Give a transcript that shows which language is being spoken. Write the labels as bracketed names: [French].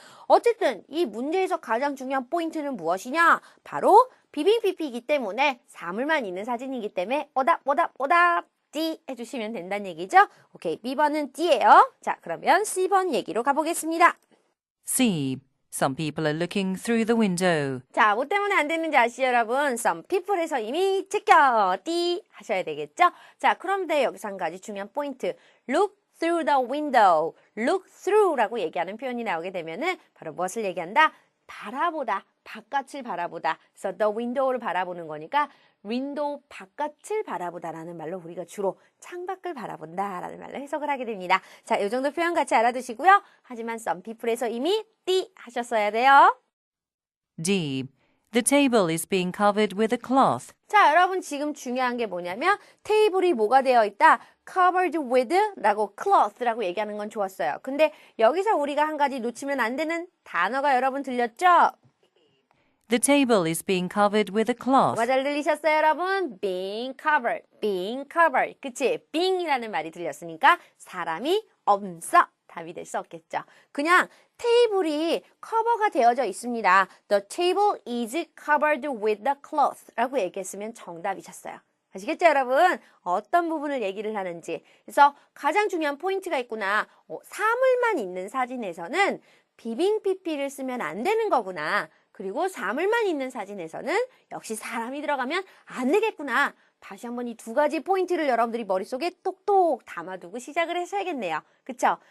[Korean] 어쨌든 이 문제에서 가장 중요한 포인트는 무엇이냐? 바로 비빙 PP이기 때문에 사물만 있는 사진이기 때문에 오답 D 해주시면 된다는 얘기죠. 오케이, B번은 D예요. 자, 그러면 C번 얘기로 가보겠습니다. [English] C. Some people are looking through the window. [Korean] 자, 뭐 때문에 안 되는지 아시죠, 여러분? [English] Some people [Korean] 에서 이미 체크, D 하셔야 되겠죠? 자, 그런데 여기서 한 가지 중요한 포인트. [English] Look through the window. [Korean] Look through라고 얘기하는 표현이 나오게 되면은 바로 무엇을 얘기한다? 바라보다, 바깥을 바라보다. 그래서 [English] the window [Korean] 를 바라보는 거니까 윈도우 바깥을 바라보다라는 말로 우리가 주로 창밖을 바라본다라는 말로 해석을 하게 됩니다. 자, 이 정도 표현 같이 알아두시고요. 하지만 [English] some people [Korean] 에서 이미 띠 하셨어야 돼요. [English] D. The table is being covered with a cloth. [Korean] 자, 여러분 지금 중요한 게 뭐냐면 테이블이 뭐가 되어 있다? [English] covered with [Korean] 라고 cloth라고 얘기하는 건 좋았어요. 근데 여기서 우리가 한 가지 놓치면 안 되는 단어가 여러분 들렸죠? [English] The table is being covered with a cloth. [Korean] 뭐가 잘 들리셨어요, 여러분? [English] being covered, being covered. [Korean] 그치? being이라는 말이 들렸으니까 사람이 없어. 답이 될 수 없겠죠. 그냥 테이블이 커버가 되어져 있습니다. [English] The table is covered with the cloth [Korean] 라고 얘기했으면 정답이셨어요. 아시겠죠, 여러분? 어떤 부분을 얘기를 하는지. 그래서 가장 중요한 포인트가 있구나. 사물만 있는 사진에서는 비빙 PP를 쓰면 안 되는 거구나. 그리고 사물만 있는 사진에서는 역시 사람이 들어가면 안 되겠구나. 다시 한번 이 두 가지 포인트를 여러분들이 머릿속에 똑똑 담아두고 시작을 하셔야겠네요. 그쵸?